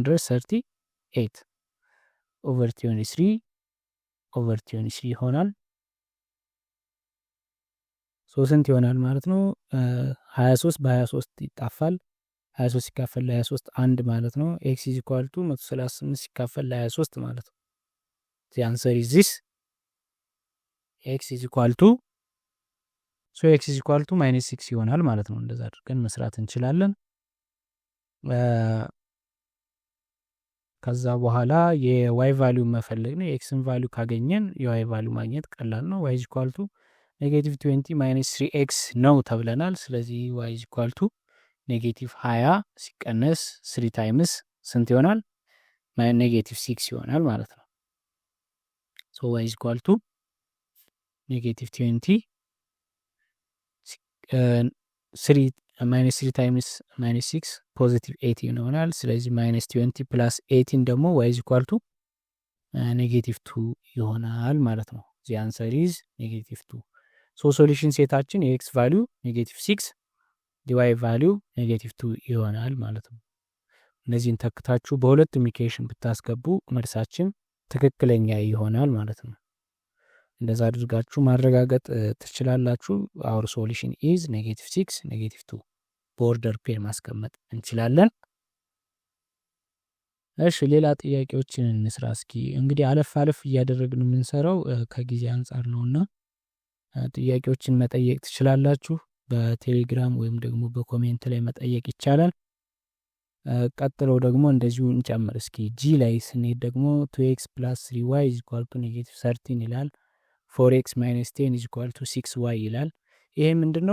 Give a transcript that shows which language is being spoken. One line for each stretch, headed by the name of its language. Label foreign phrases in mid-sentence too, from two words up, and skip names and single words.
English: negative 138 over 23 over 23
Amharic: ይሆናል። ስንት ይሆናል ማለት ነው? 23 በ23 ይጣፋል። 23 ሲካፈል ለ23 አንድ ማለት ነው።
English: x is equal to 138
Amharic: ሲካፈል ለ23 ማለት ነው።
English: the answer is this x is equal to x is equal to -6
Amharic: ይሆናል ማለት ነው። እንደዛ አድርገን መስራት እንችላለን። ከዛ በኋላ የዋይ ቫልዩ መፈለግ ነው። የኤክስን ቫልዩ ካገኘን የዋይ ቫልዩ ማግኘት ቀላል ነው።
English: y is equal to -20 -3x
Amharic: ነው ተብለናል። ስለዚህ
English: y is equal to -20
Amharic: ሲቀነስ 3 ታይምስ ስንት ይሆናል? -6 ይሆናል ማለት ነው።
English: so y is equal to -20 -3 times -6 positive 18
Amharic: ይሆናል። ስለዚህ -20 ፕላስ 18 ደግሞ
English: y is equal to -2
Amharic: ይሆናል ማለት ነው።
English: the answer is -2
Amharic: ሶሉሽን ሴታችን የኤክስ ቫልዩ -6 የዋይ ቫልዩ -2 ይሆናል ማለት ነው። እነዚህን ተክታችሁ በሁለቱም ኢኩዌሽን ብታስገቡ መልሳችን ትክክለኛ ይሆናል ማለት ነው። እንደዛ አድርጋችሁ ማረጋገጥ ትችላላችሁ።
English: our solution is -6 -2
Amharic: በኦርደር ፔር ማስቀመጥ እንችላለን። እሺ ሌላ ጥያቄዎችን እንስራ እስኪ። እንግዲህ አለፍ አለፍ እያደረግን የምንሰራው ከጊዜ አንጻር ነውና ጥያቄዎችን መጠየቅ ትችላላችሁ። በቴሌግራም ወይም ደግሞ በኮሜንት ላይ መጠየቅ ይቻላል። ቀጥሎ ደግሞ እንደዚሁ እንጨምር እስኪ። ጂ ላይ ስንሄድ ደግሞ 2x + 3y = -13 ይላል። 4x - 10 = 6y ይላል። ይሄ ምንድነው?